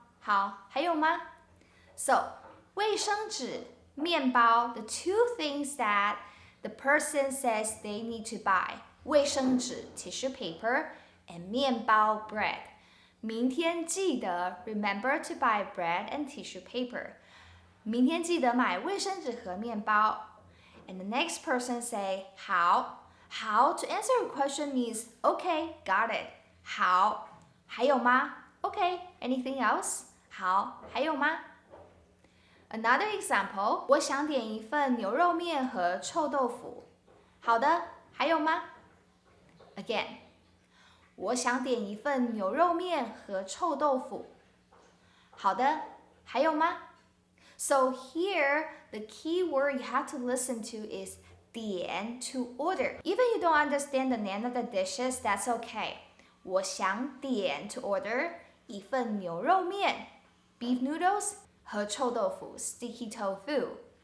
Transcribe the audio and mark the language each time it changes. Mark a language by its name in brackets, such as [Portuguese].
[Chinese] 好，还有吗 [English] ？So, 卫生纸、面包 the two things that the person says they need to buy. 卫生纸 tissue paper and 面包 bread. [Chinese] 明天记得 [English] remember to buy bread and tissue paper. [Chinese] 明天记得买卫生纸和面包。 [English] And the next person say 好。好 to answer a question means okay, got it. [Chinese] 好，还有吗 [English] Okay, anything else? [Chinese] 好，还有吗 [English] Another example, [Chinese] 我想点一份牛肉面和臭豆腐。好的，还有吗 [English] Again, [Chinese] 我想点一份牛肉面和臭豆腐。好的，还有吗 [English] So here, the key word you have to listen to is 点 to order. Even you don't understand the name of the dishes, that's okay. [Chinese] 我想点 [English] to order [Chinese] 一份牛肉面 [English] beef noodles [Chinese] 和臭豆腐 [English] sticky tofu.